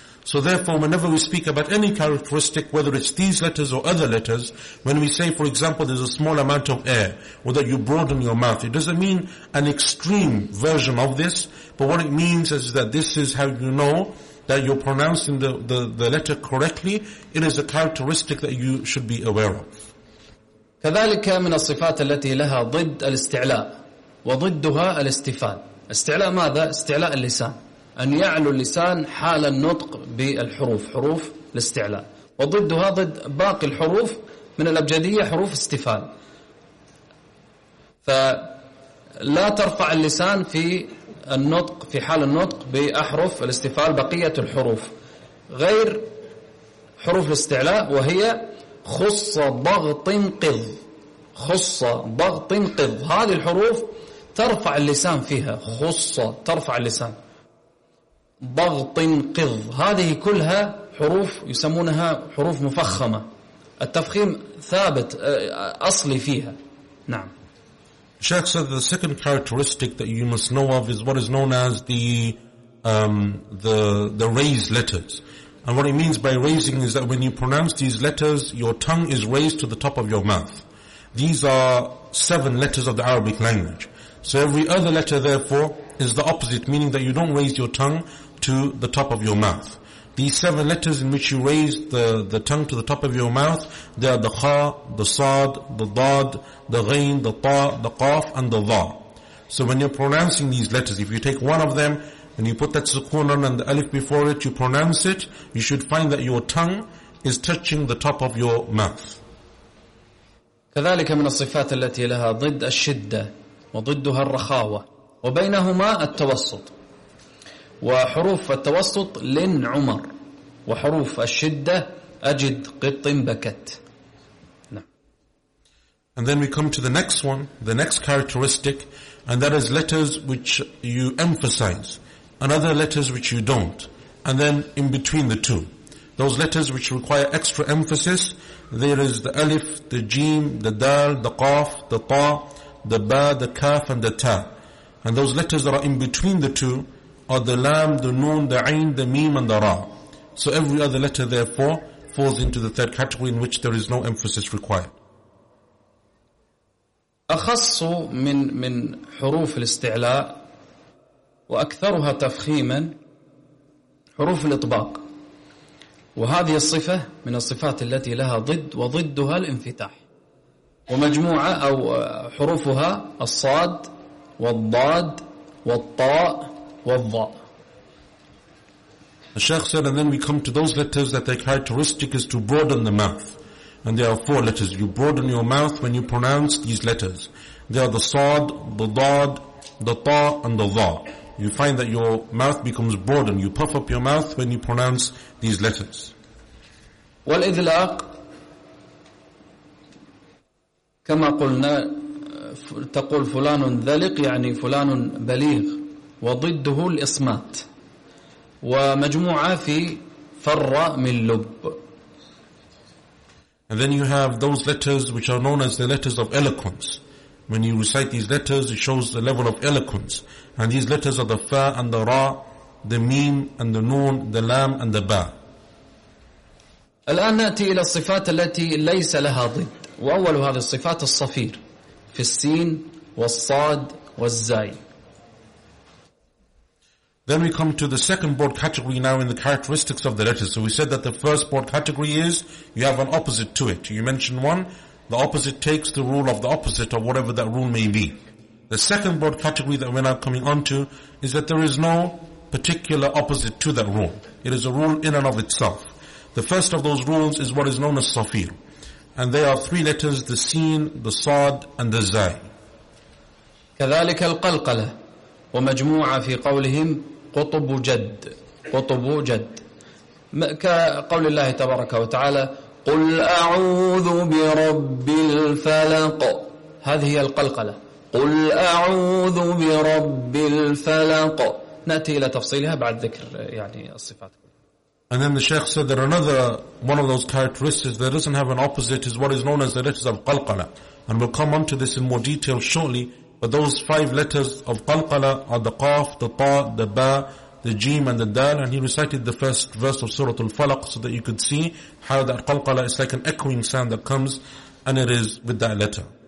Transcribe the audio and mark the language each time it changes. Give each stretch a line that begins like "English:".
English: So therefore, whenever we speak about any characteristic, whether it's these letters or other letters, when we say, for example, there's a small amount of air, or that you broaden your mouth, it doesn't mean an extreme version of this, but what it means is that this is how you know that you're pronouncing the letter correctly. It is a characteristic that you should be aware of.
Arabic: كذلك من الصفات التي لها ضد الاستعلاء وضدها الاستفال. استعلاء ماذا؟ استعلاء اللسان. أن يعلو اللسان حال النطق بالحروف حروف الاستعلاء وضدها ضد باقي الحروف من الأبجدية حروف استفال فلا ترفع اللسان في النطق في حال النطق بأحرف الاستفال بقية الحروف غير حروف الاستعلاء وهي خص ضغط قض خص ضغط قض هذه الحروف ترفع اللسان فيها خص ترفع اللسان ضغط قض هذه كلها حروف يسمونها حروف مفخمة التفخيم ثابت أصلي فيها نعم
English: Sheikh said the second characteristic that you must know of is what is known as the raised letters. And what it means by raising is that when you pronounce these letters, your tongue is raised to the top of your mouth. These are seven letters of the Arabic language. So every other letter, therefore, is the opposite, meaning that you don't raise your tongue to the top of your mouth. These seven letters in which you raise the tongue to the top of your mouth, they are the kha, the sad, the dad, the ghain, the ta, the qaf, and the dha. So when you're pronouncing these letters, if you take one of them and you put that sukun on and the alif before it, you pronounce it, you should find that your tongue is touching the top of your mouth.
Arabic: كذلك من الصفات التي لها ضد الشدة وضدها الرخاوة وبينهما التوسط وحروف التوسط لن عمر وحروف الشدة أجد قط بكت نعم.
English: And then we come to the next one, the next characteristic, and that is letters which you emphasize, and other letters which you don't, and then in between the two. Those letters which require extra emphasis, there is the alif, the jim, the dal, the qaf, the ta, the ba, the kaf, and the ta. And those letters that are in between the two are the lam, the noon, the ain, the meem, and the ra. So every other letter, therefore, falls into the third category in which there is no emphasis required.
Arabic: أخص من حروف الاستعلاء وأكثرها تفخيما حروف الإطباق وهذه الصفة من الصفات التي لها ضد وضدها الانفتاح ومجموعة أو حروفها الصاد والضاد والطاء والضاء
English: الشيخ said and then we come to those letters that their characteristic is to broaden the mouth and there are four letters you broaden your mouth when you pronounce these letters they are the صاد the ضاد the طاء and the ضاء you find that your mouth becomes broadened you puff up your mouth when you pronounce these letters
Arabic: والإذلاق كما قلنا تقول فلان ذلق يعني فلان بليغ وضده الإصمات ومجموعة في فر من لب
English: And then you have those letters which are known as the letters of eloquence. When you recite these letters, it shows the level of eloquence. And these letters are the fa and the ra, the meem and the noon, the lam and the ba.
Arabic: الآن نأتي إلى الصفات التي ليس لها ضد وأول هذه الصفات الصفير في السين والصاد والزاي
English: Then we come to the second broad category now in the characteristics of the letters. So we said that the first broad category is you have an opposite to it. You mentioned one, the opposite takes the rule of the opposite or whatever that rule may be. The second broad category that we're now coming on to is that there is no particular opposite to that rule. It is a rule in and of itself. The first of those rules is what is known as Safir. And they are three letters, the Sin, the Sad, and the Zay.
Arabic: كذلك القلقلة ومجموعة في قولهم قطب جد، قطب جد، كقول الله تبارك وتعالى قل أعوذ برب الفلق، هذه هي القلقلة، قل أعوذ برب الفلق. نأتي إلى تفصيلها بعد ذكر يعني الصفات.
English: And then the Shaykh said that another one of those characteristics that doesn't have an opposite is what is known as the letters of Qalqala. And we'll come on to this in more detail shortly. But those five letters of Qalqala are the Qaf, the Ta, the Ba, the Jim, and the Dal. And he recited the first verse of Surah Al-Falaq so that you could see how that Qalqala is like an echoing sound that comes, and it is with that letter.